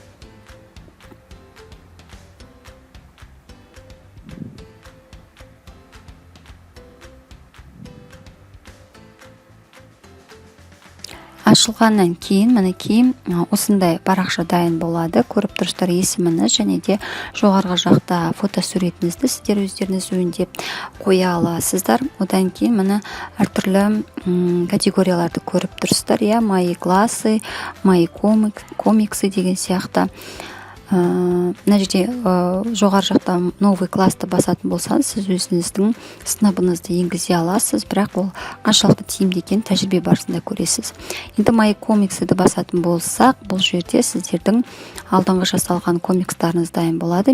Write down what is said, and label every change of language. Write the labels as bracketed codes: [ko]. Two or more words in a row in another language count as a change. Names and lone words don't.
[kk] Ашылғаннан кейін мінекей осындай парақша дайын болады. Көріп тұрсыздар, есіміңіз және де жоғарғы жақта фотосуретіңізді сіздер өздеріңіз өңдеп қоя аласыздар. Одан кейін міне әртүрлі категорияларды көріп тұрсыздар. [ru] Мои классы, мои комиксы [kk] деген сияқты. Мына жерде жоғары жақта новый классты басатын болсаңыз, сіз өзіңіздің сыныбыңызды енгізе аласыз, бірақ ол қаншалықты тиімді екенін тәжірибе барысында көресіз. Енді [ru] мои комиксыды [kk] басатын болсақ, бұл жерде сіздердің алдыңғы жасалған комикстарыңыз дайын болады.